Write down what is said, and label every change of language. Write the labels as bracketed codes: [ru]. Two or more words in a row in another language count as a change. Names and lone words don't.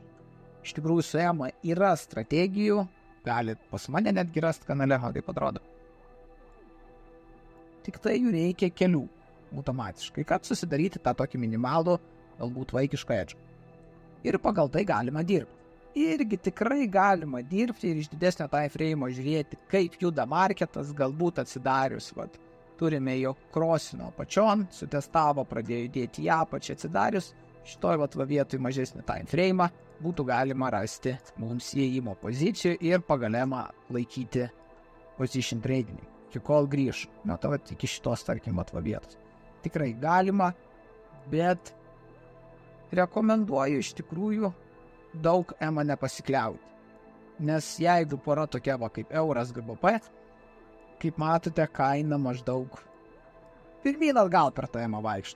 [lt] Iš tikrųjų, su EMA yra strategijų, galit pas mane netgi rast kanale, kaip atrodo. Tik tai jų reikia kelių automatiškai, kad susidaryti tą tokį minimalų, galbūt vaikišką edge. Ir pagal tai galima dirbti. Irgi tikrai galima dirbti ir iš didesnio [en] time frame [lt] žiūrėti, kaip juda marketas, galbūt atsidarius, turime jo krosino apačion, sutestavo, pradėjo judėti į apačią, atsidarius, šitoj vietoj mažesnį [en] time frame [lt] būtų galima rasti mums įėjimo pozicijų ir pagalėma laikyti [en] position trading, [lt] iki kol grįž. Iki šitos, tarkim, vietos. Tikrai galima, bet rekomenduoju iš tikrųjų daug EMA nepasikliauti. Nes jeigu pora tokia kaip euras GBP, kaip matote, kaina maždaug pirmyn atgal per tą EMA vaikšto.